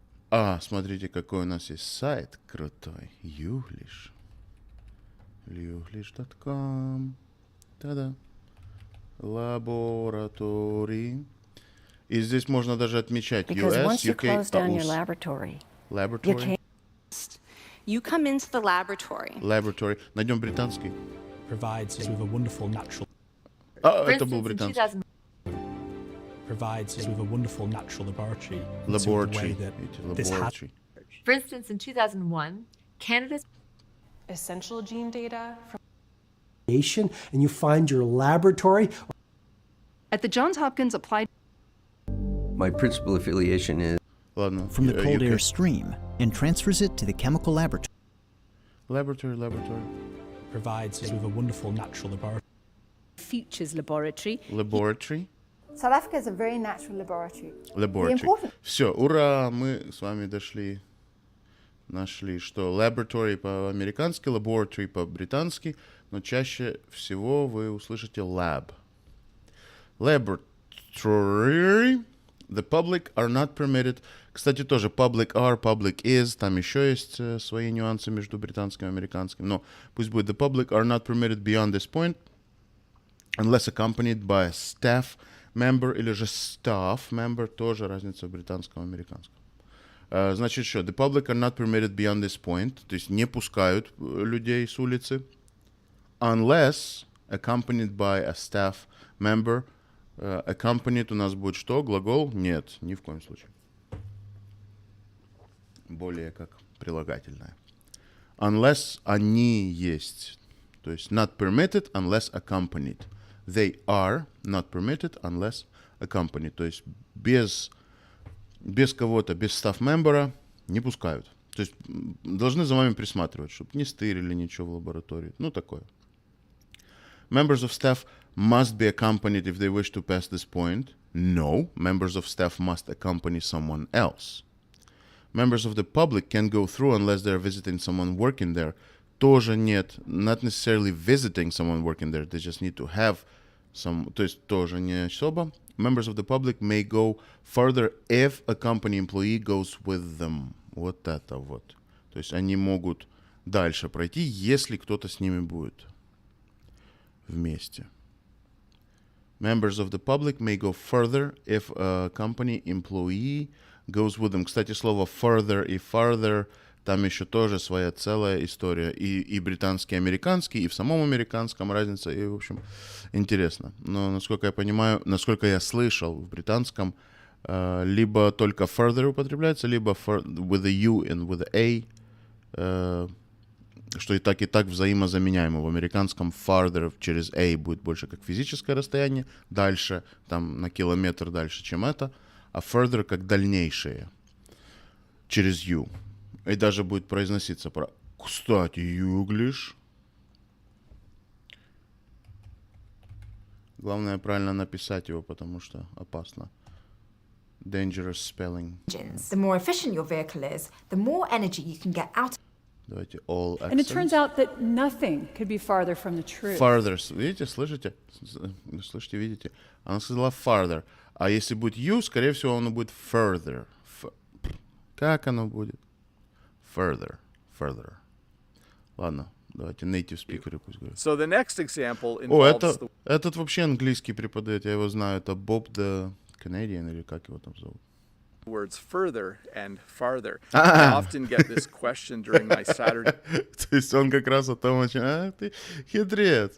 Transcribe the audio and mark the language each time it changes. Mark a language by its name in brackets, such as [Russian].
[Russian] А, смотрите, какой у нас есть сайт крутой. Юглиш. Юглиш.com. Та-да. [English] Laboratory. [Russian] И здесь можно даже отмечать US, UK, [English] laboratory. Laboratory. You come into the laboratory. [Russian] Laboratory. Найдем британский. [English] Provides us with a wonderful natural. [Russian] А, это был британский. [English] Provides us with a wonderful natural laboratory. Laboratory. For instance, in 2001, Canada's essential gene data from and you find your laboratory. At the Johns Hopkins Applied. My principal affiliation is [Russian] Ладно. [English] From the cold UK. air stream and transfers it to the chemical laboratory. Laboratory. Provides us with a wonderful natural laboratory. Futures Laboratory. Laboratory. South Africa is a very natural laboratory. [Russian] Laboratory. Все, ура, мы с вами дошли. Нашли, что laboratory по-американски, laboratory по-британски, но чаще всего вы услышите lab. [English] Laboratory. The public are not permitted. [Russian] Кстати, тоже [English] public are, public is. [Russian] Там еще есть свои нюансы между британским и американским. Но пусть будет [English] the public are not permitted beyond this point unless accompanied by a staff member [Russian] или же [English] staff member. [Russian] Тоже разница в британском и американском. Значит, что? [English] The public are not permitted beyond this point. [Russian] То есть не пускают людей с улицы. [English] Unless accompanied by a staff member. [Russian] Accompanied у нас будет что? Глагол? Нет, ни в коем случае. Более как прилагательное. Unless они есть. То есть [English] not permitted unless accompanied. They are not permitted unless accompanied. [Russian] То есть без кого-то, без staff-мембера не пускают. То есть должны за вами присматривать, чтобы не стырили ничего в лаборатории. Ну, такое. [English] Members of staff must be accompanied if they wish to pass this point. No, members of staff must accompany someone else. Members of the public can go through unless they're visiting someone working there. [Russian] Тоже нет. [English] Not necessarily visiting someone working there. They just need to have some... [Russian] То есть тоже не особо. [English] Members of the public may go further if a company employee goes with them. [Russian] Вот это вот. То есть они могут дальше пройти, если кто-то с ними будет вместе. [English] Members of the public may go further if a company employee goes with them. [Russian] Кстати, слово further и farther, там еще тоже своя целая история. И британский, и американский, и в самом американском разница. И, в общем, интересно. Но, насколько я понимаю, насколько я слышал, в британском либо только further употребляется, либо [English] with a U and with a [Russian] что и так взаимозаменяемо. В американском farther через a будет больше как физическое расстояние, дальше, там на километр дальше, чем это, а further как дальнейшее через U. И даже будет произноситься про... Кстати, English. Главное правильно написать его, потому что опасно. [English] Dangerous spelling. The more efficient your vehicle is, the more energy you can get out. [Russian] Давайте [English] all accents. And it turns out that nothing could be farther from the truth. [Russian] Farther. Видите, слышите? Слышите, видите? Она сказала farther. А если будет you, скорее всего, оно будет further. Как оно будет? Further. Ладно, давайте native speaker пусть говорят. [English] So the next example [Russian] О, [English] involves [Russian] этот вообще английский преподает, я его знаю. Это Bob the Canadian, или как его там зовут? [English] words further and farther. I often get this question during my Saturday [Russian] То есть он как раз о том, ты хитрец.